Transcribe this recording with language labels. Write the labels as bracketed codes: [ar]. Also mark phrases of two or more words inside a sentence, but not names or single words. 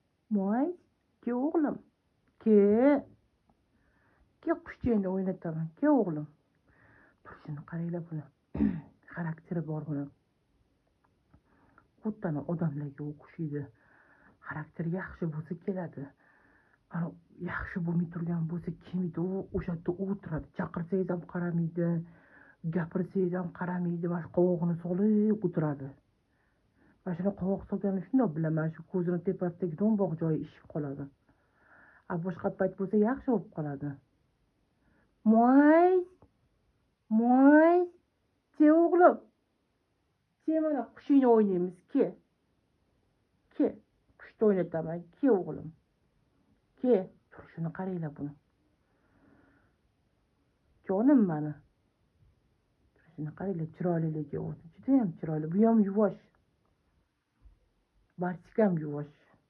[uz] Moy, ke o'g'lim, ke. Ke qushchangni o'ynataman, ke o'g'lim. Turishini qaranglar buni. Xarakteri bor buni. Xuddi odamlarga o'xshaydi. Xarakteri yaxshi bo'lsa keladi. Ana yaxshi bo'lmay turgan bo'lsa kelmaydi, u o'sha yerda o'tiradi. Chaqirsangiz ham qaramaydi, gapirsangiz ham qaramaydi, mana shu qovog'ini solib o'tiradi. Mana shuni qovoq solganini shundoq bilaman, shu ko'zini tepasidagi do'mboq joyi ishib qoladi. Boshqa payt bo'lsa yaxshi bo'lib qoladi. Moy, moy, ke o'g'lim, ke mana qushingni o'ynaymiz, ke. Ke, qushni o'ynataman, ke o'g'lim. Ke, turishini qaranglar buni. Jonim mani. Turishini qaranglar, chiroyliligi o'zi. Juda ham chiroyli. Bu ham yuvosh. Barchika ham yuvosh.